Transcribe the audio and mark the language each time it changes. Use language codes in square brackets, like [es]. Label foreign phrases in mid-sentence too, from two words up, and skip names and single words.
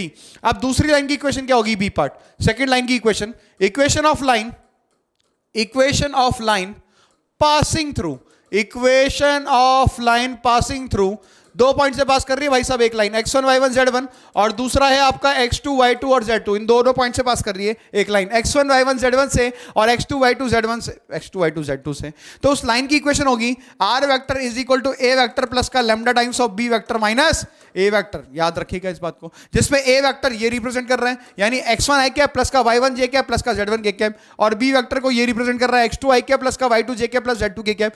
[hi] अब दूसरी लाइन की इक्वेशन क्या होगी, [en] b part, second line [hi] की इक्वेशन, [en] equation of line passing through, equation of line passing through, [hi] दो पॉइंट से पास कर रही है भाई साहब एक लाइन, x1 y1 z1 और दूसरा है आपका x2 y2 और z2, इन दोनों पॉइंट से पास कर रही है एक लाइन, x1 y1 z1 से और x2 y2 z1 से, x2 y2 z2 से। तो उस लाइन की इक्वेशन होगी [en] r vector is equal to a vector plus [hi] का [en] lambda times of b vector minus a vector. [hi] याद रखिएगा इस बात को, जिसमें [en] a vector [hi] ये रिप्रेजेंट कर रहे हैं, यानी [en] x1 i cap plus [hi] का [en] y1 j cap plus [hi] का [en] z1 k cap, [hi] और [en] b vector [hi] को ये रिप्रेजेंट कर रहा है [en] x2 i cap plus [hi] का [en] y2 j cap plus z2 k cap.